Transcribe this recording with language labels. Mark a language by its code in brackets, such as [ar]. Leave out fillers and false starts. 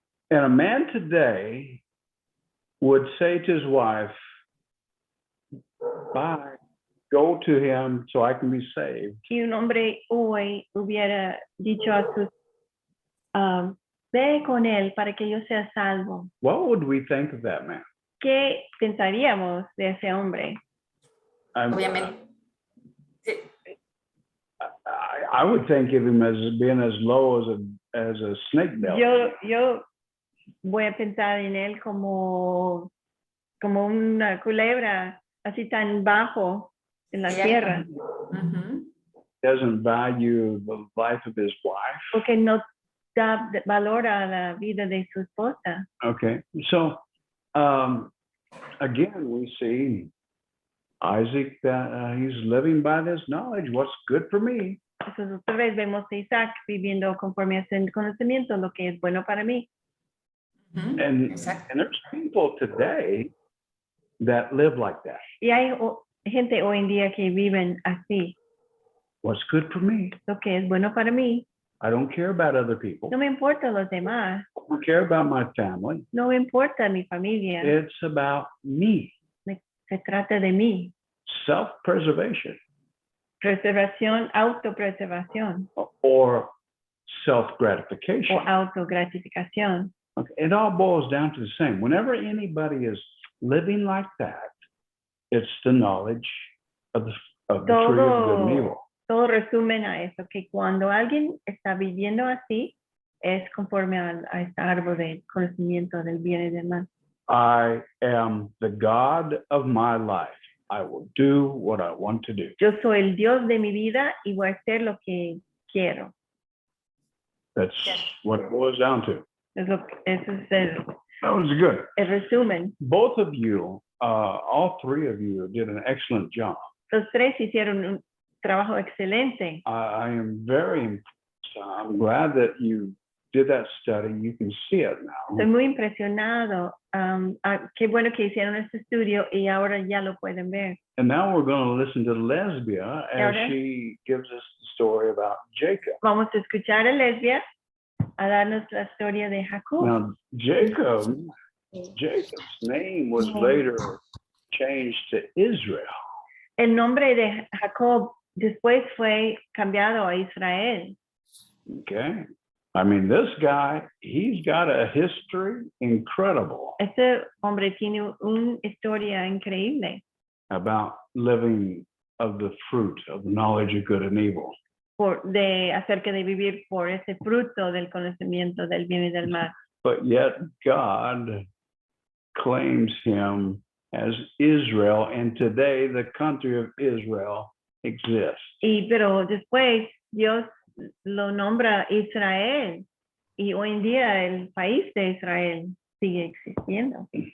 [en] And a man today would say to his wife, bye, go to him so I can be saved. [es] Y un hombre hoy hubiera dicho a sus, ve con él para que yo sea salvo. [en] What would we think of that man? [es] ¿Qué pensaríamos de ese hombre? Obviamente. [en] I would think of him as being as low as a snake belly. [es] Yo voy a pensar en él como una culebra, así tan bajo en la tierra, [en] Doesn't value the life of his wife. [es] porque no da valor a la vida de su esposa. [en] Okay, so again, we see Isaac that he's living by this knowledge. What's good for me? [es] Entonces otra vez vemos a Isaac viviendo conforme a ese conocimiento, lo que es bueno para mí. [en] And there's people today that live like that. [es] Y hay gente hoy en día que viven así, [en] What's good for me? [es] lo que es bueno para mí. [en] I don't care about other people. [es] No me importa los demás, [en] I don't care about my family. [es] no me importa mi familia, [en] It's about me. [es] se trata de mí. [en] Self-preservation [es] Preservación, autopreservación [en] or self-gratification. [es] o autogratificación. [en] Okay. It all boils down to the same. Whenever anybody is living like that, it's the knowledge of the tree of good and evil. [es] Todo resumen a eso, que cuando alguien está viviendo así, es conforme a este árbol del conocimiento del bien y del mal. [en] I am the God of my life. I will do what I want to do. [es] Yo soy el Dios de mi vida y voy a hacer lo que quiero. [en] That's what it boils down to. [es] Eso es [en] That was good. [es] el resumen. [en] Both of you, all three of you did an excellent job. [es] Los tres hicieron un trabajo excelente. [en] I am very impressed. I'm glad that you did that study. You can see it now. [es] Estoy muy impresionado. Qué bueno que hicieron este estudio y ahora ya lo pueden ver. [en] And now we're going to listen to Lesbia as Okay. she gives us the story about Jacob. [es] Vamos a escuchar a Lesbia a darnos la historia de Jacob. [en] Now, Jacob's name was later changed to Israel. [es] El nombre de Jacob después fue cambiado a Israel. [en] Okay. I mean, this guy, he's got a history incredible [es] Este hombre tiene una historia increíble [en] about living of the fruit of the knowledge of good and evil. [es] acerca de vivir por ese fruto del conocimiento del bien y del mal. [en] But yet God claims him as Israel, and today the country of Israel exists. [es] Pero después Dios lo nombra Israel y hoy en día el país de Israel sigue existiendo.